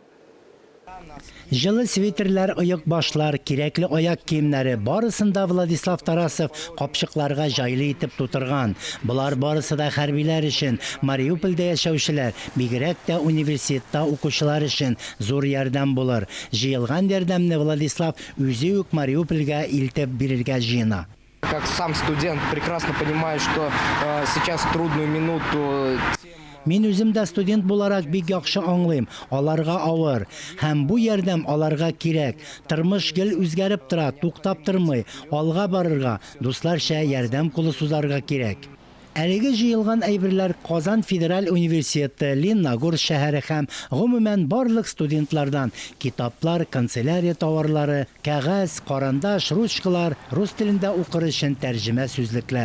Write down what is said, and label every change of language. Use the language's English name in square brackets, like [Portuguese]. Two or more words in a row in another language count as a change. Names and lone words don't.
[Tatar] Жылы свитерлер, оек башлар, кирәкле аяк киемнәре барысында Владислав Тарасов капчыкларга жайлы итеп тутырган. Булар барысы да хәрбиләр өчен, Мариупольдә яшәүчеләр, бигрәк тә университетта укучылар өчен зур ярдәм булыр. Җыелган ярдәмне Владислав үзе үк Мариупольгә илтеп бирергә җыена. [Russian] Как сам студент прекрасно понимаю, что сейчас в трудную минуту... [Tatar] Мин үзем дә студент буларак бик яхшы аңлыйм. Аларга авыр. Һәм бу ярдәм аларга кирәк. Тормыш гел үзгәреп тора, туктап тормый. Алга барырга, дусларча ярдәм кулы сузарга кирәк. Әлеге җыелган әйберләр Казан Федераль университеты, Лениногорск шәһәре һәм гомумән барлык студентлардан китаплар, канцелярия товарлары, кәгазь, карандаш, ручкалар, рус телендә укыр өчен тәрҗемә сүзлекләр.